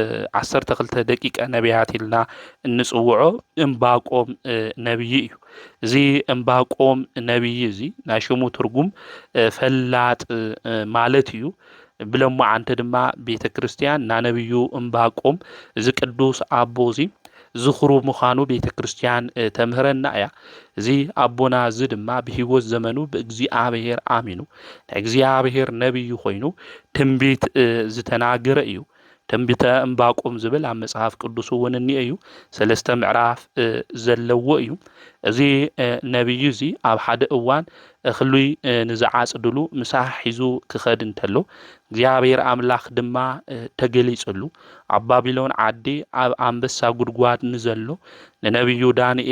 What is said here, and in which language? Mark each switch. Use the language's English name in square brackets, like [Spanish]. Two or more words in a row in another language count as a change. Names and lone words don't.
[Tigrinya] 12 ደቂቃ ነቢያት ኢልና እንጽውዖ እምባቆም ነብይ እዩ እዚ እምባቆም ነብይ እዚ ናሽሙ ትርጉም ፈላጥ ማለት እዩ ብለምዓንቲ ድማ ቤተ ክርስቲያን ናነብዩ እምባቆም እዚ ቅዱስ አቦዚ ዝኽሩ ምዃኑ ቤተ ክርስቲያን ተምህረና እያ እዚ አቦና እዚ ድማ በህይወት ዘመኑ በእግዚአብሔር አሚኑ እግዚአብሔር ነብይ ኮይኑ ትንቢት ዝተናገረ እዩ ትንቢተ እምባቆም ዝብል ኣብ መጽሐፍ ቅዱስ እውን እንእዩ ሰለስተ ምዕራፍ ዘለዎ እዩ እዚ ነብይ እዚ ኣብ ሓደ እዋን እኽሉይ ንዝዓጽድሉ ምሳሕ ሒዙ ክኸድ እንተሎ እግዚአብሔር አምላኽ ድማ ተገሊጸሉ ኣብ ባቢሎን ዓዲ ኣብ አንበሳ ጉድጓድ ንዘሎ ለነብዩ ዳንኤል